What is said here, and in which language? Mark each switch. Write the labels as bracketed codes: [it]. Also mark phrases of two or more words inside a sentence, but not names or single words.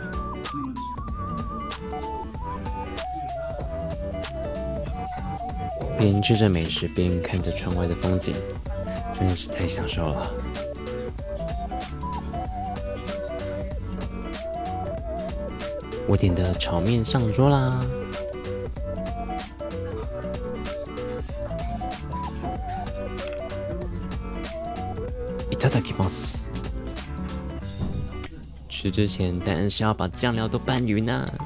[zh] 边吃着美食边看着窗外的风景，真的是太享受了。我点的炒面上桌啦。 [ja] いただきます。 [zh] 吃之前当然是要把酱料都拌匀啊。